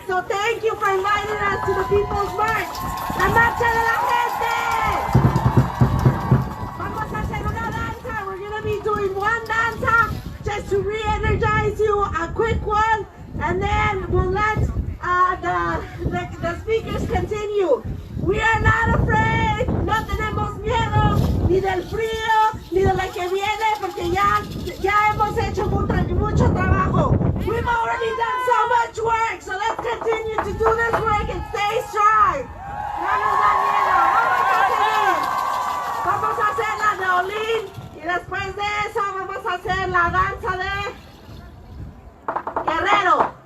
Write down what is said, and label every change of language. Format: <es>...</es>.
<en>So thank you for inviting us to the People's March.</en> <es>La Marcha de la Gente. Vamos a hacer una danza.</es> <en>We're going to be doing one danza just to re-energize you, a quick one, and then we'll let the speakers continue. We are not afraid.</en> <es>No tenemos miedo ni del frío, ni de la que viene, porque ya hemos hecho mucho trabajo.</es> <en>We've already done so much work, so let's continue to do this work and stay strong.</en> <es>No nos da miedo. Vamos a hacer la de Olín y después de eso vamos a hacer la danza de Guerrero.</es>